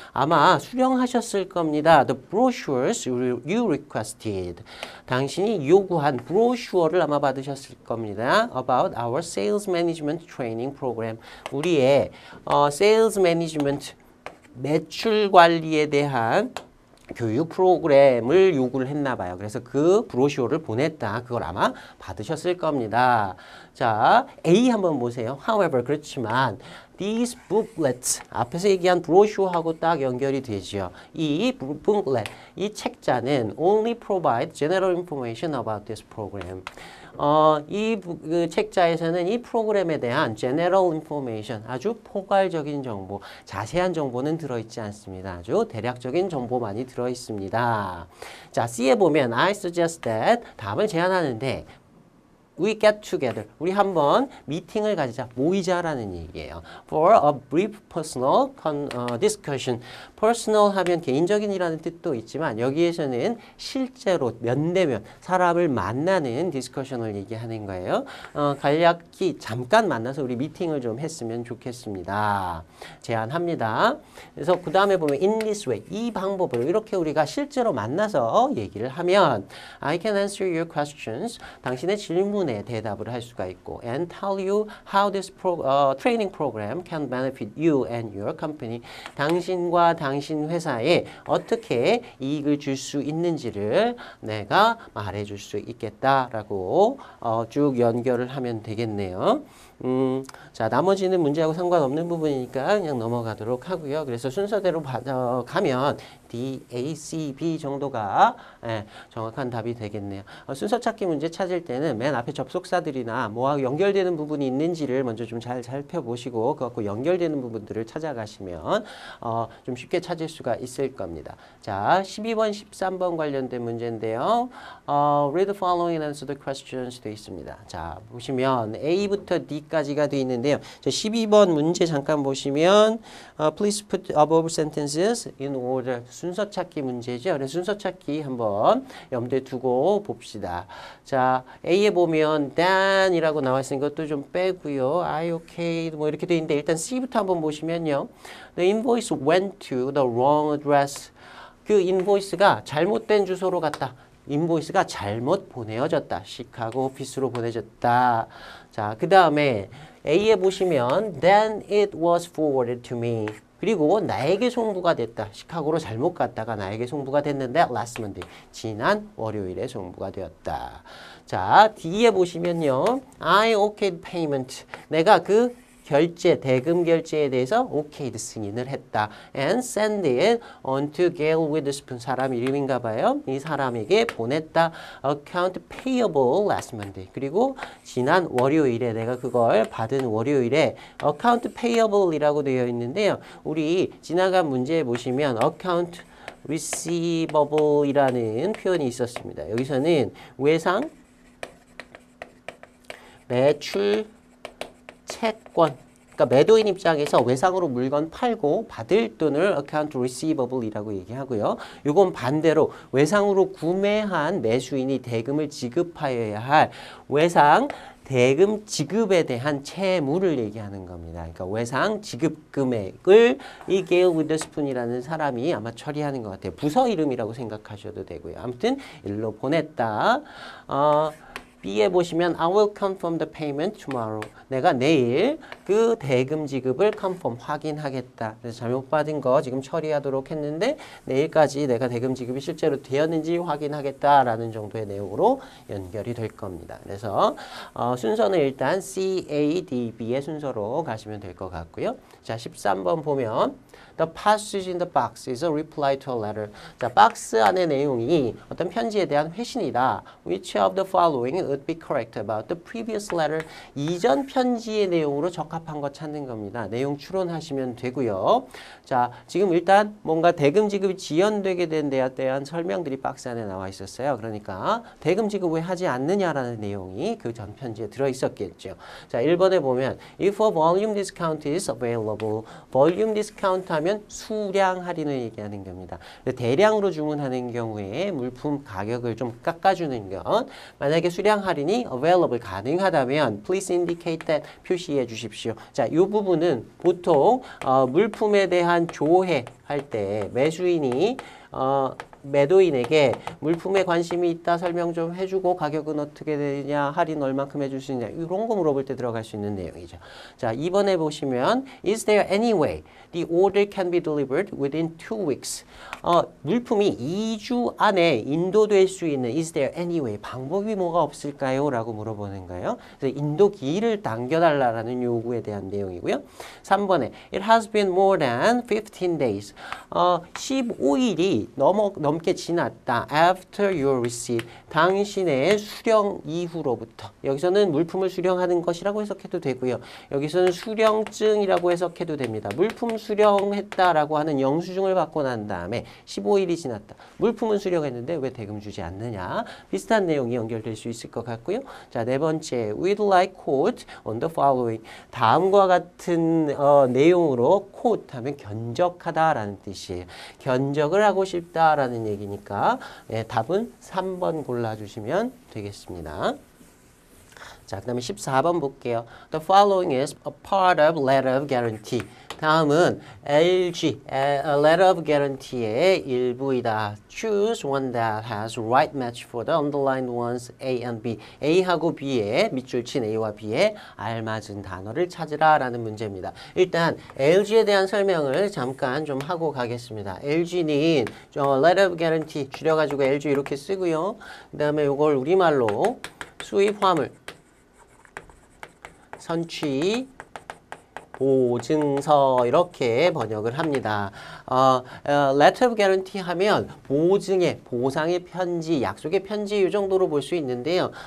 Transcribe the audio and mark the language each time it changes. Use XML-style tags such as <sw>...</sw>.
<ko>아마 수령하셨을 겁니다.</ko> <en>The brochures you requested.</en> <ko>당신이 요구한 브로슈어를 아마 받으셨을 겁니다.</ko> <en>About our sales management training program.</en> <ko>우리의 sales management 매출 관리에 대한 교육 프로그램을 요구를 했나 봐요. 그래서 그 브로슈어를 보냈다. 그걸 아마 받으셨을 겁니다. 자, A 한번 보세요. However, 그렇지만</ko> <en>these booklets,</en> <ko>앞에서 얘기한 브로슈어하고 딱 연결이 되죠.</ko> <en>이 booklet,</en> <ko>이 책자는</ko> <en>only provide general information about this program.</en> <ko>그 책자에서는 이 프로그램에 대한 general information, 아주 포괄적인 정보, 자세한 정보는 들어있지 않습니다. 아주 대략적인 정보만이 들어있습니다. 자, C에 보면</ko> <en>I suggest that</en> <ko>답을 제안하는데</ko> <en>We get together.</en> <ko>우리 한번 미팅을 가지자. 모이자라는 얘기예요.</ko> <en>For a brief personal discussion.</en> <ko>personal 하면 개인적인이라는 뜻도 있지만 여기에서는 실제로 면대면 사람을 만나는 discussion을 얘기하는 거예요. 간략히 잠깐 만나서 우리 미팅을 좀 했으면 좋겠습니다. 제안합니다. 그래서 그 다음에 보면</ko> <en>in this way.</en> <ko>이 방법으로 이렇게 우리가 실제로 만나서 얘기를 하면</ko> <en>I can answer your questions.</en> <ko>당신의 질문에 대답을 할 수가 있고</ko> <en>and tell you how this training program can benefit you and your company.</en> <ko>당신과 당신 회사에 어떻게 이익을 줄 수 있는지를 내가 말해줄 수 있겠다라고 쭉 연결을 하면 되겠네요. 자, 나머지는 문제하고 상관없는 부분이니까 그냥 넘어가도록 하고요. 그래서 순서대로 가면 D, A, C, B 정도가 정확한 답이 되겠네요. 순서 찾기 문제 찾을 때는 맨 앞에 접속사들이나 뭐하고 연결되는 부분이 있는지를 먼저 좀 잘 살펴보시고 그것과 연결되는 부분들을 찾아가시면 좀 쉽게 찾을 수가 있을 겁니다. 자, 12번, 13번 관련된 문제인데요.</ko> <en>Read the following and answer the questions</en> <ko>되어 있습니다. 자, 보시면 A부터 D까지가 되어 있는데요. 자, 12번 문제 잠깐 보시면</ko> <en>Please put above sentences in order.</en> <ko>순서 찾기 문제죠. 그래서 순서 찾기 한번 염두에 두고 봅시다. 자, A에 보면 than이라고 나와 있으니까 것도 좀 빼고요. I okay 뭐 이렇게 돼 있는데 일단 C부터 한번 보시면요.</ko> <en>The invoice went to the wrong address.</en> <ko>그 인보이스가 잘못된 주소로 갔다. 인보이스가 잘못 보내어졌다. 시카고 오피스로 보내졌다. 자, 그 다음에 A에 보시면</ko> <en>then it was forwarded to me.</en> <ko>그리고 나에게 송부가 됐다. 시카고로 잘못 갔다가 나에게 송부가 됐는데</ko> <en>last Monday.</en> <ko>지난 월요일에 송부가 되었다. 자, D에 보시면요.</ko> <en>I okayed payment.</en> <ko>내가 그 결제, 대금 결제에 대해서 okayed 승인을 했다.</ko> <en>And send it on to Gail Witherspoon.</en> <ko>사람 이름인가 봐요. 이 사람에게 보냈다.</ko> <en>Account payable last Monday.</en> <ko>그리고 지난 월요일에 내가 그걸 받은 월요일에 account payable이라고 되어 있는데요. 우리 지나간 문제에 보시면 account receivable이라는 표현이 있었습니다. 여기서는 외상, 매출, 채권. 그러니까 매도인 입장에서 외상으로 물건 팔고 받을 돈을 account receivable이라고 얘기하고요. 이건 반대로 외상으로 구매한 매수인이 대금을 지급하여야 할 외상 대금 지급에 대한 채무를 얘기하는 겁니다. 그러니까 외상 지급 금액을 이 게일 위더스푼이라는 사람이 아마 처리하는 것 같아요. 부서 이름이라고 생각하셔도 되고요. 아무튼 일로 보냈다. B에 보시면</ko> <en>I will confirm the payment tomorrow.</en> <ko>내가 내일 그 대금 지급을 confirm, 확인하겠다. 그래서 잘못 받은 거 지금 처리하도록 했는데 내일까지 내가 대금 지급이 실제로 되었는지 확인하겠다라는 정도의 내용으로 연결이 될 겁니다. 그래서 순서는 일단 C, A, D, B의 순서로 가시면 될 것 같고요. 자, 13번 보면</ko> <en>The passage in the box is a reply to a letter.</en> <ko>자, 박스 안의 내용이 어떤 편지에 대한 회신이다.</ko> <en>Which of the following would be correct about the previous letter?</en> <ko>이전 편지의 내용으로 적합한 거 찾는 겁니다. 내용 추론하시면 되고요. 자, 지금 일단 뭔가 대금 지급이 지연되게 된 데에 대한 설명들이 박스 안에 나와 있었어요. 그러니까 대금 지급 왜 하지 않느냐라는 내용이 그 전 편지에 들어 있었겠죠. 자, 1번에 보면</ko> <en>if a volume discount is available.</en> <ko>volume discount 하면 수량 할인을 얘기하는 겁니다. 대량으로 주문하는 경우에 물품 가격을 좀 깎아주는 것. 만약에 수량 할인이 available 가능하다면</ko> <en>please indicate that</en> <ko>표시해 주십시오. 자, 이 부분은 보통 물품에 대한 조회할 때 매수인이 매도인에게 물품에 관심이 있다 설명 좀 해주고 가격은 어떻게 되냐 할인 얼만큼 해줄 수 있냐 이런 거 물어볼 때 들어갈 수 있는 내용이죠.</ko> <en>자, 2번에 보시면 Is there any way the order can be delivered within 2 weeks?</en> <ko>물품이 2주 안에 인도될 수 있는</ko> <en>Is there any way?</en> <ko>방법이 뭐가 없을까요? 라고 물어보는 거예요. 그래서 인도기일을 당겨달라는 요구에 대한 내용이고요. 3번에</ko> <en>It has been more than 15 days.</en> <ko>15일이 넘게 지났다.</ko> <en>After your receipt.</en> <ko>당신의 수령 이후로부터. 여기서는 물품을 수령하는 것이라고 해석해도 되고요. 여기서는 수령증이라고 해석해도 됩니다. 물품 수령했다라고 하는 영수증을 받고 난 다음에 15일이 지났다. 물품은 수령했는데 왜 대금 주지 않느냐. 비슷한 내용이 연결될 수 있을 것 같고요. 자, 네 번째.</ko> <en>We'd like quote on the following.</en> <ko>다음과 같은 내용으로 quote 하면 견적하다라는 뜻이에요. 견적을 하고 싶다라는 얘기니까 답은 3번 골라주시면 되겠습니다. 자, 그 다음에 14번 볼게요.</ko> <en>The following is a part of letter of guarantee.</en> <ko>다음은 LG, letter of guarantee의 일부이다.</ko> <en>Choose one that has right match for the underlined ones A and B.</en> <ko>A하고 B의 밑줄 친 A와 B의 알맞은 단어를 찾으라 라는 문제입니다. 일단 LG에 대한 설명을 잠깐 좀 하고 가겠습니다. LG는 letter of guarantee 줄여가지고 LG 이렇게 쓰고요. 그 다음에 이걸 우리말로 수입 화물 선취 보증서 이렇게 번역을 합니다. letter of guarantee 하면 보증의, 보상의 편지, 약속의 편지 이 정도로 볼 수 있는데요.</ko>